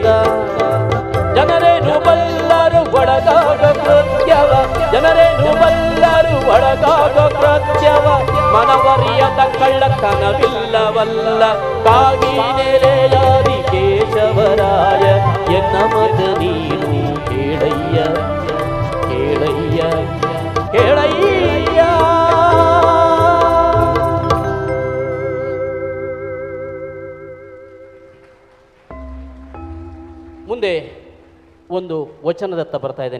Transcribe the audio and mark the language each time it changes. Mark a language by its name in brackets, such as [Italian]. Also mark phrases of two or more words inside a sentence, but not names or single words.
[Kannada] ಜನರೇನು ಬಲ್ಲರು ಒಳಗಾಗ ಕೃತ್ಯವ, ಜನರೇನು ಬಲ್ಲರು ಒಳಗಾಗ ಕೃತ್ಯವ, ಮನವರಿಯದ ಕಳ್ಳತನವಿಲ್ಲವಲ್ಲ. ಕಾಗಿ ನೆಲೆಯಾದಿ ಕೇಶವರಾಯ, ಎನ್ನ ಮತ ನೀನು ಕೇಳಯ್ಯ, ಕೇಳಯ್ಯ, ಕೇಳಯ್ಯ. ಮುಂದೆ ಒಂದು ವಚನದತ್ತ ಬರ್ತಾ ಇದ್ದೇನೆ.